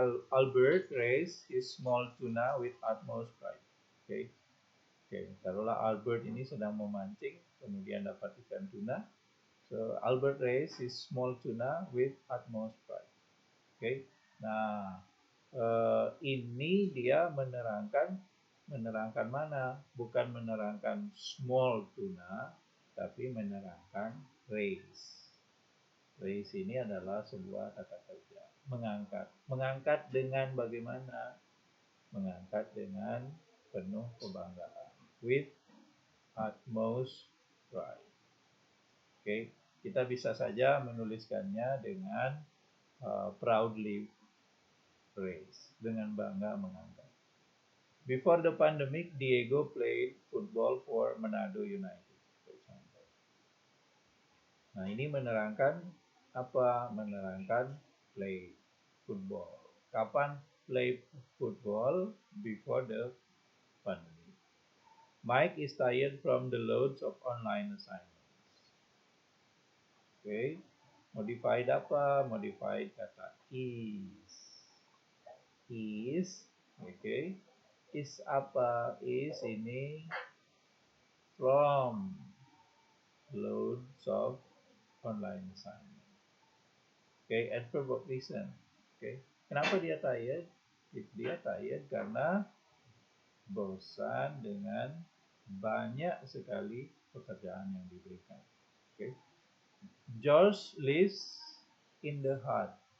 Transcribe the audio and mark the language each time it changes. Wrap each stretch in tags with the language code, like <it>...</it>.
<en>Albert raised his small tuna with utmost pride.</en> <id>Oke, taruhlah Albert ini sedang memancing, kemudian dapat ikan tuna.</id> <en>So Albert raised his small tuna with utmost pride.</en> <id>Oke, nah ini dia menerangkan mana? Bukan menerangkan small tuna, tapi menerangkan raise. Raise ini adalah sebuah kata kerja. Mengangkat. Mengangkat dengan bagaimana? Mengangkat dengan penuh kebanggaan.</id> <en>With utmost pride.</en> <id>Oke, kita bisa saja menuliskannya dengan</id> <en>proudly raise.</en> <id>Dengan bangga mengangkat.</id> <en>Before the pandemic, Diego played football for Manado United, for example.</en> <id>Nah, ini menerangkan apa? Menerangkan</id> <en>play football.</en> <id>Kapan play football?</id> <en>Before the pandemic. Mike is tired from the loads of online assignments.</en> <id>Oke, modified apa? Modified kata is. Is, oke. Is apa?</id> <en>Is ini from loads of online assignment.</en> <id>Oke, adverb of reason. Oke, kenapa dia tired? Dia tired karena bosan dengan banyak sekali pekerjaan yang diberikan.</id> <en>Oke, George lives in the heart.</en>